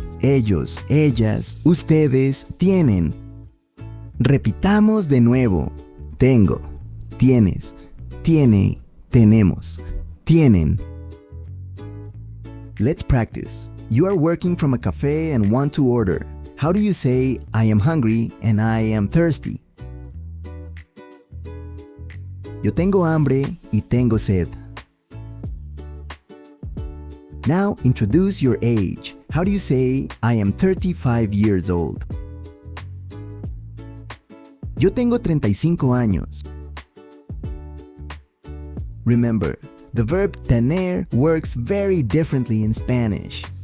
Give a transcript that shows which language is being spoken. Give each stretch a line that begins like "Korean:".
Spanish: Ellos, ellas, ustedes tienen. Repitamos de nuevo. Tengo, tienes, tiene, tenemos, tienen.
English: Let's practice. You are working from a cafe and want to order. How do you say, I am hungry and I am thirsty?
Spanish: Yo tengo hambre y tengo sed.
English: Now introduce your age. How do you say, I am 35 years old?
Spanish: Yo tengo 35 años.
English: Remember, the verb tener works very differently in Spanish.